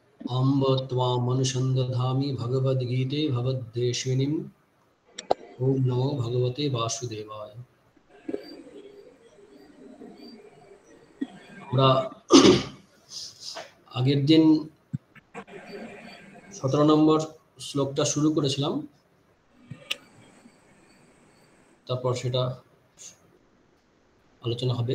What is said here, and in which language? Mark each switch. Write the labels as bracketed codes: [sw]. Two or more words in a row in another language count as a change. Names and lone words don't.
[sa] अम्ब त्वामनुसन्दधामि भगवद्गीते भवद्देशिनीम्। ओम नमो भगवते वासुदेवाय। [bn] আমরা আগের দিন 17 নম্বর শ্লোকটা শুরু করেছিলাম, তারপর সেটা আলোচনা হবে।